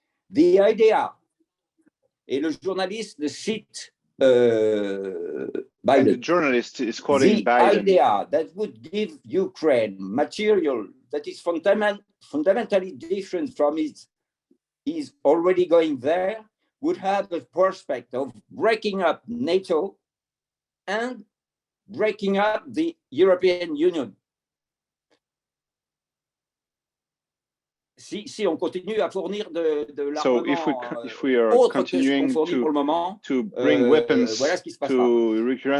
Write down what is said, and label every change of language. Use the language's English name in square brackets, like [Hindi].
[English] The idea, [French] et le journaliste cite Biden. [English] And the journalist is quoting Biden. The idea that would give Ukraine material that is fundamentally different from its is already going there would have the prospect of breaking up NATO and breaking up the European Union. [French] Si on continue à fournir de l'armement, [English] so if we are continuing to bring weapons to Ukraine,